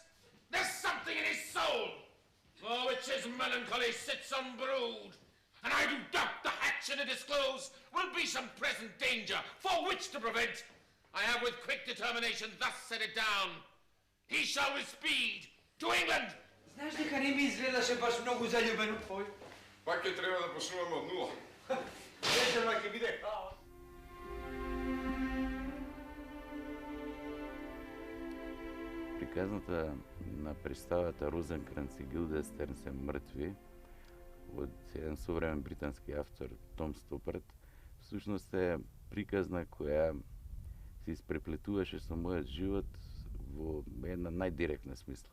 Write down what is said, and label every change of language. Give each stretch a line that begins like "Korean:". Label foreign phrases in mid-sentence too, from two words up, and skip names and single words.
English: There's something in his soul, for which his melancholy sits unbrewed. And I do doubt the hatch to disclose will be some present danger, for which to prevent, I have with quick determination thus set it down. He shall with speed to England.
Macedonian: Знаеш дека не ми изгледаше баш многу заљубен од твој? Пак ќе треба да почнуваме од нула. Вечерва ќе биде хаос. Приказната на представата Розенкранц и Гилдестерн се мртви од еден современ британски автор Том Стопарт, всушност е приказна која се испреплетуваше со мојот живот во една најдиректна смисла.